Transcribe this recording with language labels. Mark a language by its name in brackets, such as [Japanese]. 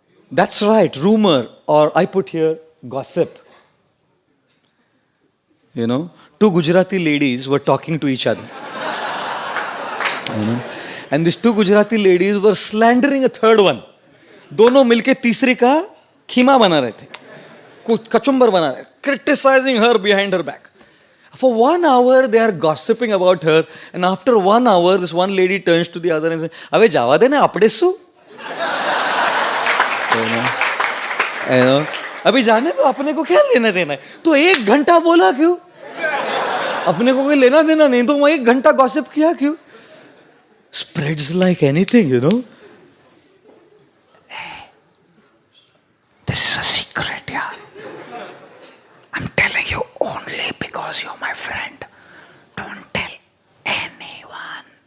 [English] That's right, rumor, or I put here, gossip. You know, 2 Gujarati ladies were talking to each other. You know? And these 2 Gujarati ladies were slandering a third one. [Hindi] दोनों मिलके तीसरी का खीमा बना रहे थे. कुछ कचुम्बर बना रहे. [English] Criticizing her behind her back. For 1 hour, they are gossiping about her. And after 1 hour, this one lady turns to the other and says, [Gujarati] "Abhe jawa de na apde su." [Hindi] You know, अभी जाने तो अपने को क्या लेना देना है? तो 1 घंटा बोला क्यों? अपने को कोई लेना देना नहीं तो वो 1 घंटा gossip किया क्यों? [English] Spreads like anything, you know. Hey, this is a secret, yeah. I'm telling you only because you're my friend. Don't tell anyone.